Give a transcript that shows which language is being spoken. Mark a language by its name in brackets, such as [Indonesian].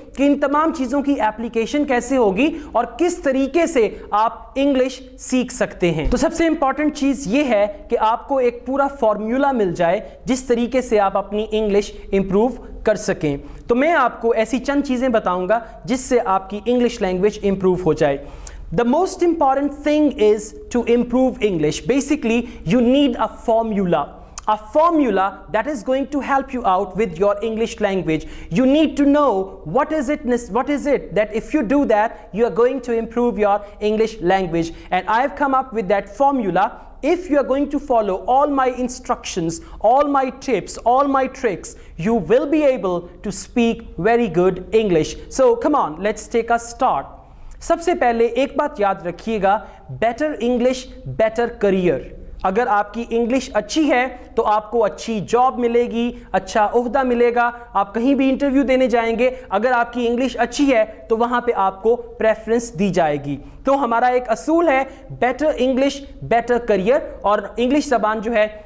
[Urdu] کہ ان تمام چیزوں کی ایپلیکیشن کیسے ہوگی اور کس طریقے سے آپ انگلش سیکھ سکتے ہیں۔ تو سب سے امپورٹنٹ چیز یہ ہے کہ آپ کو ایک پورا فارمولا مل جائے جس طریقے سے آپ اپنی انگلش امپروو کر سکیں۔ تو میں آپ کو ایسی چند چیزیں بتاؤں گا جس سے آپ کی انگلش لینگویج امپروو ہو جائے۔ [English] The most important thing is to improve English. Basically, you need a formula. A formula that is going to help you out with your English language. You need to know what is it that if you do that, you are going to improve your English language. And I have come up with that formula. If you are going to follow all my instructions, all my tips, all my tricks, you will be able to speak very good English. So come on, let's take a start. [Urdu] سب سے پہلے ایک بات یاد رکھیے گا، [English] Better English better career. [Urdu] اگر آپ کی English اچھی ہے تو آپ کو اچھی جاب ملے گی، اچھا عہدہ ملے گا، آپ کہیں بھی انٹرویو دینے جائیں گے، اگر آپ کی انگلش اچھی ہے تو وہاں پہ آپ کو پریفرنس دی جائے گی۔ تو ہمارا ایک اصول ہے بیٹر انگلش بیٹر کریئر، اور انگلش زبان جو ہے